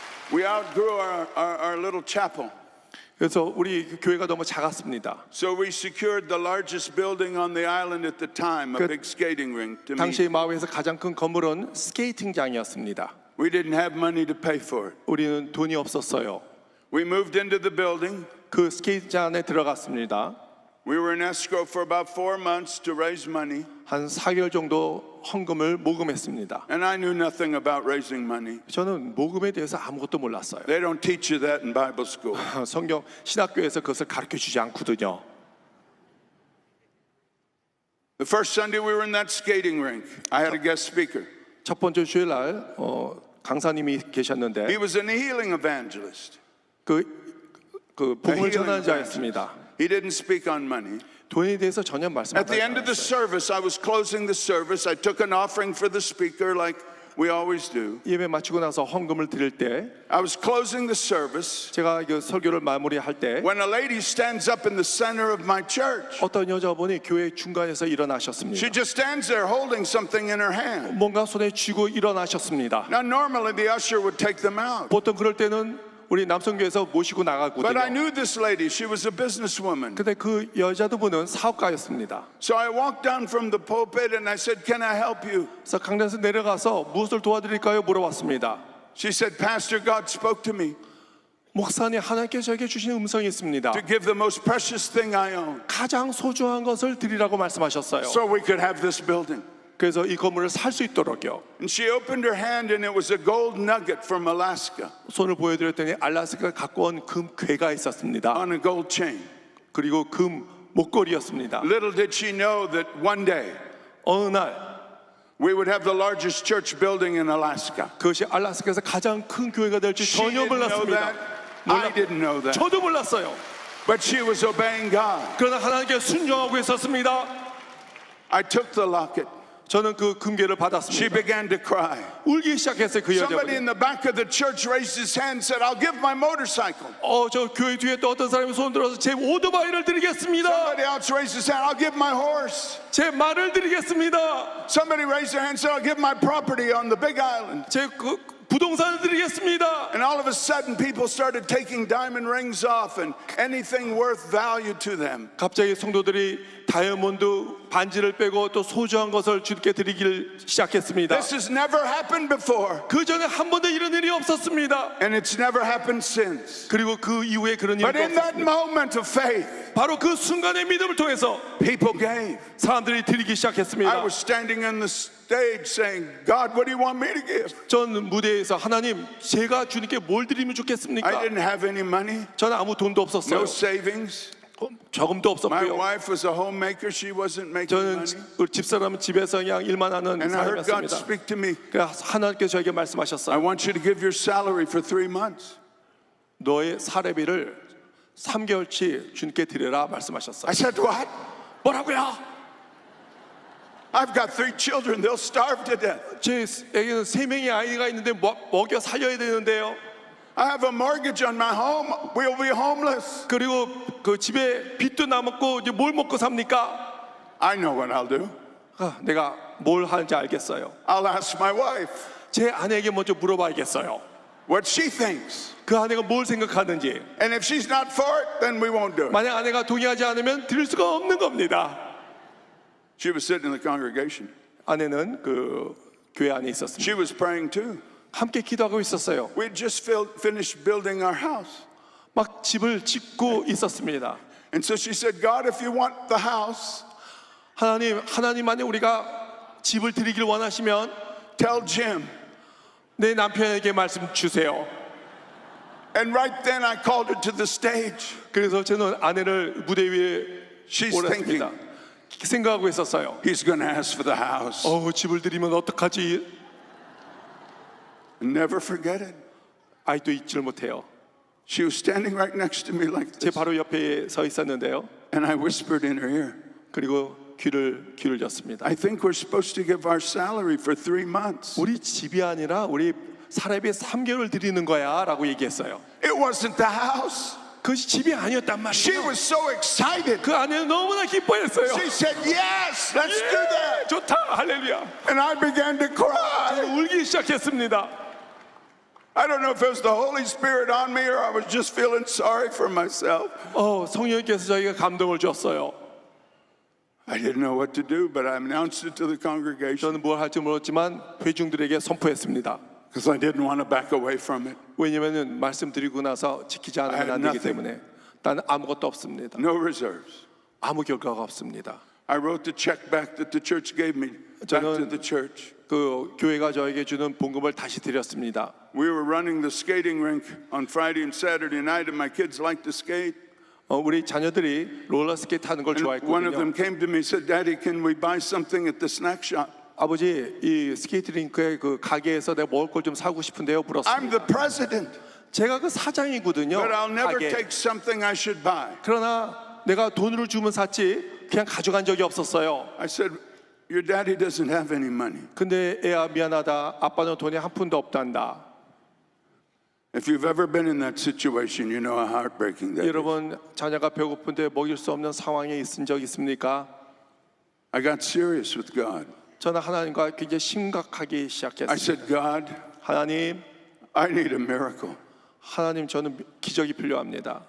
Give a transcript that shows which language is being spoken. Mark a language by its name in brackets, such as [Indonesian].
[English] We outgrew our little chapel. [Korean] 그래서 우리 교회가 너무 작았습니다. [English] So we secured the largest building on the island at the time, a [Korean] 그 [English] big skating rink to [Korean] 당시 [English] meet. [Korean] 마우이에서 가장 큰 건물은 스케이팅장이었습니다. [English] We didn't have money to pay for it. [Korean] 우리는 돈이 없었어요. [English] We moved into the building. [Korean] 그 스케이트장 안에 들어갔습니다. [English] We were in escrow for about 4 months to raise money. [Korean] 한 4개월 정도 헌금을 모금했습니다. [English] And I knew nothing about raising money. [Korean] 저는 모금에 대해서 아무것도 몰랐어요. [English] They don't teach you that in Bible school. [Korean] 성경 신학교에서 그것을 가르쳐주지 않거든요. [English] The first Sunday we were in that skating rink, I had a guest speaker. [Korean] 첫 번째 주일날 강사님이 계셨는데 [English] He was a healing evangelist. [Korean] 그 [English] A [Korean] 복음을 [English] healing [Korean] 전하는 [English] evangelist. [Korean] 자였습니다. [English] He didn't speak on money. [Korean] 돈에 대해서 전혀 [English] At the [Korean] 말씀하지 [English] end of the [Korean] 않았어요. [English] service, I was closing the service. I took an offering for the speaker like we always do. [Korean] 예배 마치고 나서 헌금을 드릴 때 [English] I was closing the service [Korean] 제가 그 설교를 마무리할 때 [English] when a lady stands up in the center of my church. [Korean] 어떤 여자분이 교회 중간에서 일어나셨습니다. [English] She just stands there holding something in her hand. [Korean] 뭔가 손에 쥐고 일어나셨습니다. [English] Now, normally the usher would take them out. [Korean] 보통 그럴 때는 우리 남성교회에서 모시고 [English] But I [Korean] 나갔거든요. [English] knew this lady. She was a businesswoman. [Korean] 근데 그 여자분은 사업가였습니다. [English] So I walked down from the pulpit and I said, "Can I help you?" [Korean] 그래서 강단에서 내려가서 무엇을 도와드릴까요? 물어봤습니다. [English] She said, "Pastor, God spoke to me [Korean] 목사님, 하나님께서 저에게 주신 음성이 있습니다. [English] to give the most precious thing I own [Korean] 가장 소중한 것을 드리라고 말씀하셨어요. [English] so we could have this building." [Korean] 그래서 이 건물을 살 수 있도록요. [English] And she opened her hand and it was a gold nugget from Alaska [Korean] 손을 보여드렸더니 알라스카 갖고 온 금 괴가 있었습니다. [English] on a gold chain. [Korean] 그리고 금 목걸이였습니다. [English] Little did she know that one day [Korean] 어느 날 [English] we would have the largest church building in Alaska. [Korean] 그것이 알라스카에서 가장 큰 교회가 될지 [English] She [Korean] 전혀 [English] didn't know [Korean] 몰랐습니다. [English] that. I didn't know that. [Korean] 저도 몰랐어요. [English] But she was obeying God. [Korean] 그러나 하나님께 순종하고 있었습니다. [English] I took the locket. [Korean] 저는 그 금괴를 [English] She [Korean] 받았습니다. [English] began to cry. [Korean] 울기 시작했어요. 그 [English] Somebody in the back of the church raised his hand and said, "I'll give my motorcycle." [Korean] 저 교회 뒤에 또 어떤 사람이 손 들어서 제 오토바이를 드리겠습니다. [English] Somebody else raised his hand, "I'll give my horse." [Korean] 제 말을 드리겠습니다. [English] Somebody raised their hand and said, "I'll give my property on the Big Island." [Korean] 제 부동산을 드리겠습니다. [English] And all of a sudden, people started taking diamond rings off and anything worth value to them. [Korean] 갑자기 성도들이 다이아몬드 반지를 빼고 또 소중한 것을 주께 드리길 시작했습니다. [English] This has never happened before, [Korean] 그 전에 한 번도 이런 일이 없었습니다. [English] and it's never happened since. [Korean] 그리고 그 이후에 그런 일이 [English] But in that [Korean] 없었습니다. [English] moment of faith, [Korean] 바로 그 순간의 믿음을 통해서 [English] people gave. [Korean] 사람들이 드리기 [English] I [Korean] 시작했습니다. [English] was standing on the stage saying, "God, what do you want me to give?" [Korean] 전 무대에서 하나님, 제가 주님께 뭘 드리면 [English] I [Korean] 좋겠습니까? [English] didn't have any money, [Korean] 저는 아무 돈도 [English] no [Korean] 없었어요. [English] savings. [Korean] 저금도 [English] My [Korean] 없었고요. [English] wife was a homemaker. She wasn't making [Korean] 저는 [English] money. [Korean] 우리 집사람은 집에서 그냥 일만 하는 [English] And I heard God [Korean] 사람이었습니다. [English] speak to me. [Korean] 그래서 하나님께서 저에게 [English] I [Korean] 말씀하셨어요. [English] want you to give your salary for 3 months. [Korean] 너의 사례비를 3개월치 주님께 드려라 말씀하셨어요. [English] I said, "What? [Korean] 뭐라고요? [English] I've got 3 children. They'll starve to death. [Korean] 제 애기는 3명의 아이가 있는데 먹여 살려야 되는데요. [English] I have a mortgage on my home. We'll be homeless." [Korean] 그리고 그 집에 빚도 남았고 이제 뭘 먹고 삽니까? [English] I know what I'll do. [Korean] 내가 뭘 하는지 알겠어요. [English] I'll ask my wife [Korean] 제 아내에게 먼저 물어봐야겠어요. [English] what she thinks. [Korean] 그 아내가 뭘 생각하는지. [English] And if she's not for it, then we won't do it. [Korean] 만약 아내가 동의하지 않으면 드릴 수가 없는 겁니다. [English] She was sitting in the congregation. [Korean] 아내는 그 교회 안에 있었습니다. [English] She was praying too. [Korean] 함께 기도하고 있었어요. [English] We'd just finished building our house. [Korean] 막 집을 짓고 있었습니다. [English] And so she said, "God, if you want the house, [Korean] 하나님 안에 우리가 집을 드리길 원하시면 [English] tell Jim." [Korean] 내 남편에게 말씀 주세요. [English] And right then I called her to the stage. [Korean] 그래서 저는 아내를 무대 위에 [English] She's [Korean] 올렸습니다. [English] thinking, [Korean] 생각하고 있었어요. [English] he's going to ask for the house. [Korean] 집을 드리면 어떡하지? [English] Never forget it. [Korean] 아이도 잊지를 못해요. [English] She was standing right next to me like [Korean] 제 [English] this. [Korean] 바로 옆에 서 있었는데요. [English] And I whispered in her ear, [Korean] 그리고 귀를 줬습니다. [English] "I think we're supposed to give our salary for 3 months." [Korean] 우리 집이 아니라 우리 사례비 3개월 드리는 거야라고 얘기했어요. [English] It wasn't the house. [Korean] 그것이 집이 아니었단 [English] She [Korean] 말이에요. [English] was so excited. [Korean] 그 아내는 너무나 기뻐했어요. [English] She said, "Yes, let's do that." [Korean] 좋다, 할렐루야. [English] And I began to cry. [Korean] 울기 시작했습니다. [English] I don't know if it was the Holy Spirit on me or I was just feeling sorry for myself. [Korean] 성령께서 저희가 감동을 줬어요. [English] I didn't know what to do, but I announced it to the congregation [Korean] 저는 뭘 할지 몰랐지만 회중들에게 선포했습니다. [English] because I didn't want to back away from it. [Korean] 왜냐면은 말씀드리고 나서 지키지 [English] I [Korean] 않으면 [English] had [Korean] 안 되기 [English] nothing. [Korean] 때문에 나는 아무것도 없습니다. [English] No reserves. [Korean] 아무 결과가 없습니다. [English] I wrote the check back that the church gave me back to the church. [Korean] 그 교회가 저에게 주는 봉급을 다시 드렸습니다. [English] We were running the skating rink on Friday and Saturday night, and my kids liked to skate. [Korean] 우리 자녀들이 롤러스케이트 하는 걸 [English] And one of them [Korean] 좋아했거든요. [English] came to me and said, "Daddy, can we buy something at the snack shop?" [Korean] 아버지, 이 스케이트 링크의 그 가게에서 내가 먹을 걸 좀 사고 싶은데요. [English] I'm the [Korean] 물었습니다. [English] president, [Korean] 제가 그 사장이거든요. [English] but I'll never [Korean] 가게. [English] take something I should buy. [Korean] 그러나 내가 돈으로 주면 샀지 그냥 가져간 적이 없었어요. [English] I said, "Your daddy doesn't have any money. [Korean] 근데 애야 미안하다. 아빠는 돈이 한 푼도 없단다. [English] If you've ever been in that situation, you know how heartbreaking that is." [Korean] 여러분 자녀가 배고픈데 먹일 수 없는 상황에 있은 적 있습니까? [English] I got serious with God. [Korean] 저는 하나님과 굉장히 심각하게 [English] I [Korean] 시작했습니다. [English] said, "God, [Korean] 하나님, [English] I need a miracle." [Korean] 하나님, 저는 기적이 필요합니다.